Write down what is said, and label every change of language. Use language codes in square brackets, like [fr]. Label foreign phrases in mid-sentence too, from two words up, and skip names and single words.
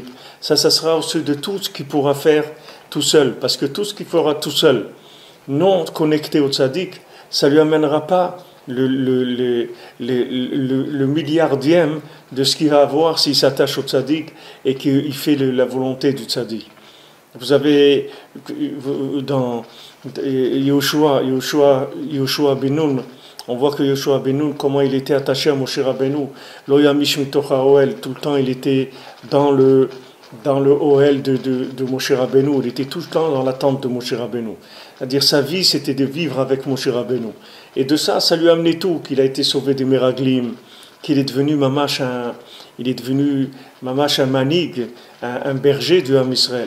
[fr] Ça sera au-dessus de tout ce qu'il pourra faire tout seul, parce que tout ce qu'il fera tout seul, non connecté au tzaddik, ça lui amènera pas le milliardième de ce qu'il va avoir s'il s'attache au tzaddik et qu'il fait la volonté du tzaddik. Vous avez dans Yoshua ben Nun, on voit que Yoshua ben Nun, comment il était attaché à Moshe Rabbeinu. [he] לא ימיש מתוך האהל, [fr] tout le temps il était dans le Ohel de Moshe Rabbeinu, il était tout le temps dans la tente de Moshe Rabbeinu. C'est-à-dire sa vie c'était de vivre avec Moshe Rabbeinu. Et de ça lui a amené tout, qu'il a été sauvé des Meraglim, qu'il est devenu mamash un manig, un berger du [he] עם ישראל.